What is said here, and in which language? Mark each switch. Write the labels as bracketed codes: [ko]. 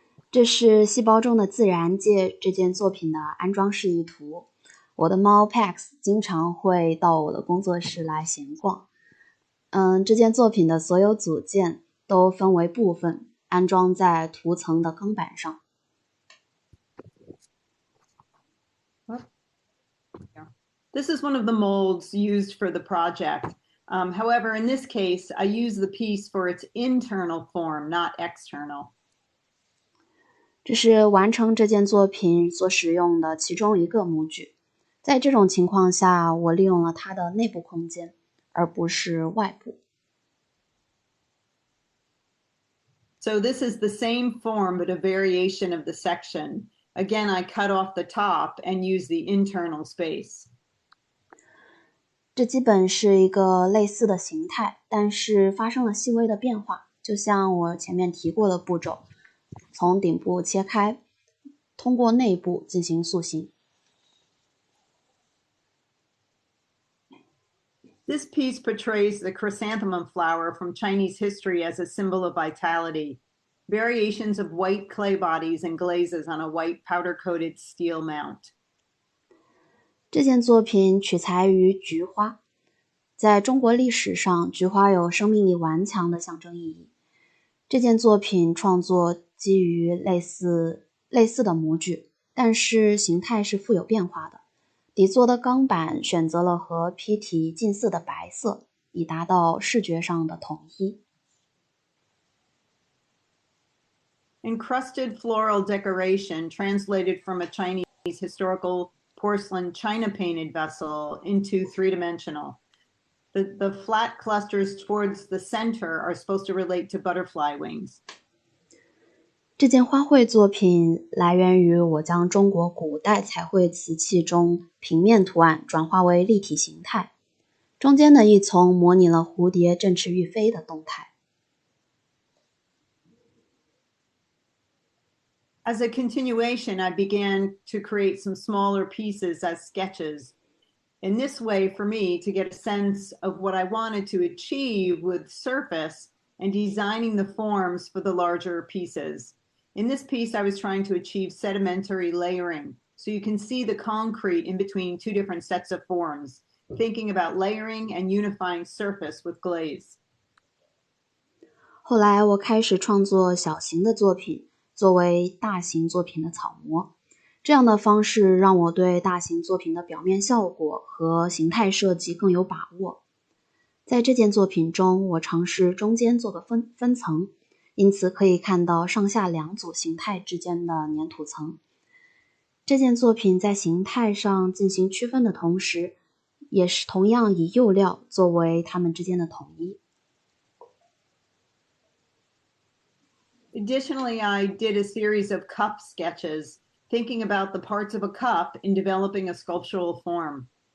[zh] 这是细胞中的自然界这件作品的安装示意图。我的猫 Pax 经常会到我的工作室来闲逛。这件作品的所有组件都分为部分，安装在涂层的钢板上。 [en] This is one of the molds used for the project. However, in this case, I use the piece for its internal form, not external. [zh] 这是完成这件作品所使用的其中一个模具。在这种情况下，我利用了它的内部空间，而不是外部。 [en] So this is the same form, but a variation of the section. Again, I cut off the top and use the internal space. [zh] 这基本是一个类似的形态，但是发生了细微的变化，就像我前面提过的步骤，从顶部切开，通过内部进行塑形。 [en] This piece portrays the chrysanthemum flower from Chinese history as a symbol of vitality. Variations of white clay bodies and glazes on a white powder-coated steel mount. [zh] 这件作品取材于菊花，在中国历史上，菊花有生命力顽强的象征意义。这件作品创作基于类似的模具，但是形态是富有变化的。底座的钢板选择了和坯体近似的白色，以达到视觉上的统一。 [en] Encrusted floral decoration translated from a Chinese historical porcelain china painted vessel into three-dimensional. The flat clusters towards the center are supposed to relate to butterfly wings. [zh] 这件花卉作品来源于我将中国古代彩绘瓷器中平面图案转化为立体形态，中间的一丛模拟了蝴蝶振翅欲飞的动态。 [en] As a continuation, I began to create some smaller pieces as sketches. In this way, for me, to get a sense of what I wanted to achieve with surface and designing the forms for the larger pieces. In this piece, I was trying to achieve sedimentary layering, so you can see the concrete in between two different sets of forms, thinking about layering and unifying surface with glaze. [zh] 后来我开始创作小型的作品，作为大型作品的草模。这样的方式让我对大型作品的表面效果和形态设计更有把握。在这件作品中，我尝试中间做个分层，因此可以看到上下两组形态之间的粘土层。这件作品在形态上进行区分的同时，也是同样以釉料作为它们之间的统一。 [en] Additionally, I did a series of cup sketches, thinking about the parts of a cup in developing a sculptural form.